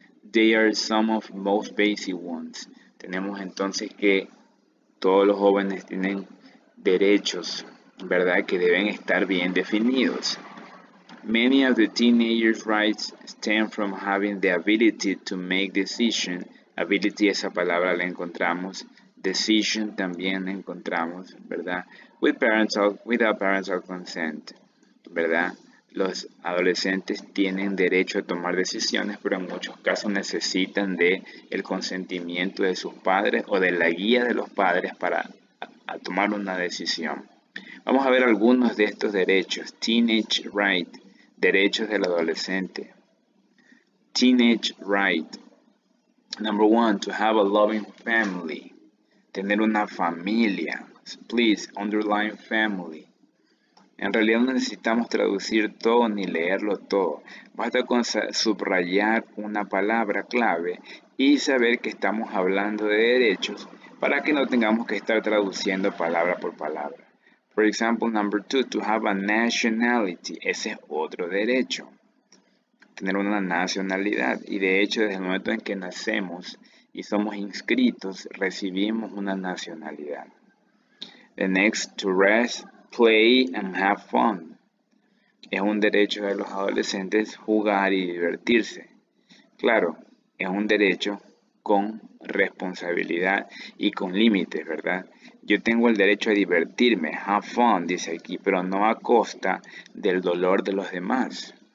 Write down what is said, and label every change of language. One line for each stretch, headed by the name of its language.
English: They are some of most basic ones.
Spanish: Tenemos entonces que todos los jóvenes tienen derechos, ¿verdad? Que deben estar bien definidos.
English: Many of the teenagers' rights stem from having the ability to make decisions.
Spanish: Ability, esa palabra la encontramos. Decision también la encontramos, ¿verdad?
English: Without parental consent,
Spanish: ¿verdad? Los adolescentes tienen derecho a tomar decisiones, pero en muchos casos necesitan de el consentimiento de sus padres o de la guía de los padres para tomar una decisión. Vamos a ver algunos de estos derechos.
English: Teenage right,
Spanish: derechos del adolescente.
English: Teenage right, Number 1, to have a loving family.
Spanish: Tener una familia.
English: Please underline family.
Spanish: En realidad no necesitamos traducir todo ni leerlo todo. Basta con subrayar una palabra clave y saber que estamos hablando de derechos para que no tengamos que estar traduciendo palabra por palabra.
English: For example, number 2, to have a nationality.
Spanish: Ese es otro derecho. Tener una nacionalidad. Y de hecho, desde el momento en que nacemos y somos inscritos, recibimos una nacionalidad.
English: The next, to rest, play and have fun.
Spanish: Es un derecho de los adolescentes jugar y divertirse. Claro, es un derecho con responsabilidad y con límites, ¿verdad? Yo tengo el derecho a divertirme,
English: have fun,
Spanish: dice aquí, pero no a costa del dolor de los demás.